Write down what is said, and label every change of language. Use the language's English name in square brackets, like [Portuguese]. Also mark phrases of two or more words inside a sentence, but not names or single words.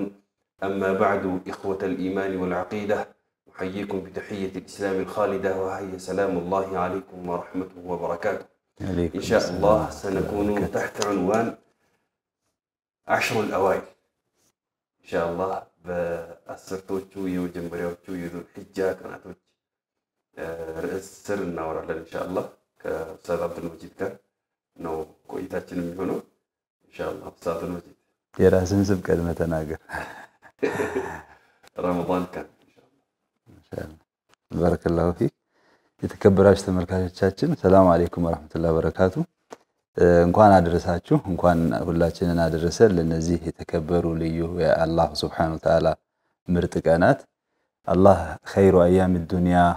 [Arabic] أما بعد، إخوة الإيمان والعقيدة، أحييكم بتحية الإسلام الخالدة، وهي سلام الله عليكم ورحمته وبركاته. إن شاء الله سنكون تحت عنوان 10 الأوائل إن شاء الله [Amharic] بأسرتوچو የመጀመሪያዎቹ የዙል ሒጃ ቀናቶች ርዕስ ስር እናወራለን [Arabic] إن شاء الله [Amharic] ከኡስታዝ አብዱል መጂድ ጋር ነው ቆይታችን የሚሆነው [Arabic] إن شاء الله። [Amharic] ኡስታዝ አብዱል መጂድ የራስን ስም ቀድመህ ተናገር። ረመዳን ካን [Arabic] إن شاء الله بارك الله فيك። [Amharic] የተከበራችሁ ተመልካቾቻችን [Arabic] السلام عليكم ورحمة الله وبركاته። [Amharic] እንኳን አደረሳችሁ፣ እንኳን ሁላችንን አደረሰን ለነዚህ የተከበሩ ልዩ የአላህ [Arabic] سبحانه وتعالى [Amharic] ምርጥ ቀናት። [Arabic] الله خير أيام الدنيا